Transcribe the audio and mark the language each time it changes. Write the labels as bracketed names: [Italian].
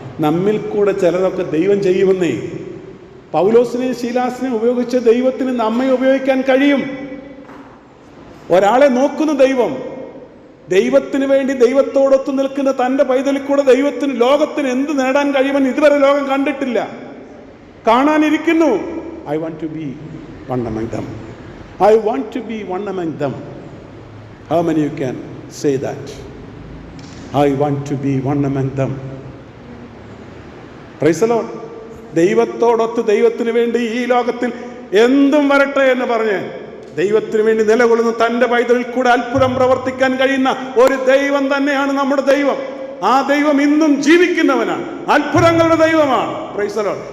[Malayalam] നമ്മിൽ കൂടെ ചിലതൊക്കെ ദൈവം ചെയ്യുമെന്നേ. പൗലോസിനെയും ശീലാസിനെയും ഉപയോഗിച്ച് ദൈവത്തിന് നമ്മെ ഉപയോഗിക്കാൻ കഴിയും. ഒരാളെ നോക്കുന്ന ദൈവത്തിന് വേണ്ടി ദൈവത്തോടൊത്ത് നിൽക്കുന്ന തൻ്റെ പൈതലിൽ കൂടെ ലോകത്തിന് എന്ത് നേടാൻ കഴിയുമെന്ന് ഇതുവരെ ലോകം കണ്ടിട്ടില്ല, കാണാനിരിക്കുന്നു. [English] I want to be one among them. I want to be one among them. How many you can say that? I want to be one among them. Praise the Lord. [Malayalam] ദൈവത്തോടൊത്ത് ദൈവത്തിന് വേണ്ടി ഈ ലോകത്തിൽ എന്തും വരട്ടെ എന്ന് പറഞ്ഞ് ദൈവത്തിന് വേണ്ടി നിലകൊള്ളുന്ന തൻ്റെ പൈതലിൽ കൂടെ അത്ഭുതം പ്രവർത്തിക്കാൻ കഴിയുന്ന ഒരു ദൈവം തന്നെയാണ് നമ്മുടെ ദൈവം. ആ ദൈവം ഇന്നും ജീവിക്കുന്നവനാണ്, അത്ഭുതങ്ങളുടെ ദൈവമാണ്. [English] Praise the Lord.